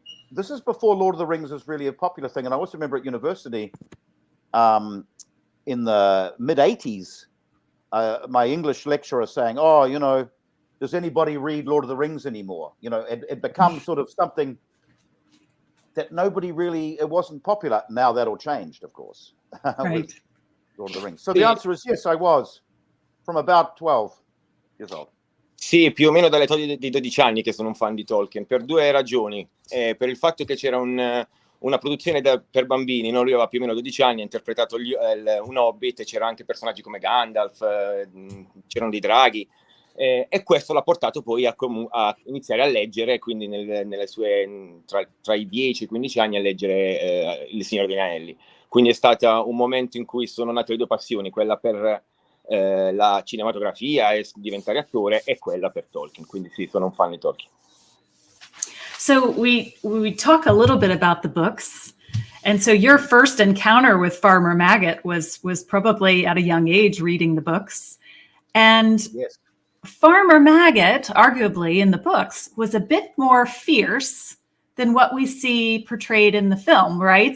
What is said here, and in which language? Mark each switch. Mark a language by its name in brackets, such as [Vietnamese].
[English] This is before Lord of the Rings was really a popular thing. And I also remember at university in the mid-'80s, my English lecturer saying, does anybody read Lord of the Rings anymore? It becomes sort of something that it wasn't popular. Now that all changed, of course, Right. with Lord of the Rings. So the answer is yes, I was from about 12 years old. [Italian] Sì, più o meno dall'età di 12 anni che sono un fan di Tolkien, per due ragioni. Per il fatto che c'era una produzione per bambini, no? Lui aveva più o meno 12 anni, ha interpretato un Hobbit, e c'erano anche personaggi come Gandalf, c'erano dei draghi, e questo l'ha portato poi a iniziare a leggere, quindi nelle sue, tra i 10 e i 15 anni, a leggere Il Signore degli Anelli. Quindi è stato un momento in cui sono nate le due passioni, quella per la cinematografia e diventare attore, e quella per Tolkien. Quindi sì, sono un fan di Tolkien. [English] So we talk a little bit about the books. And so your first encounter with Farmer Maggot was probably at a young age, reading the books. And Yes. Farmer Maggot, arguably in the books, was a bit more fierce than what we see portrayed in the film, right?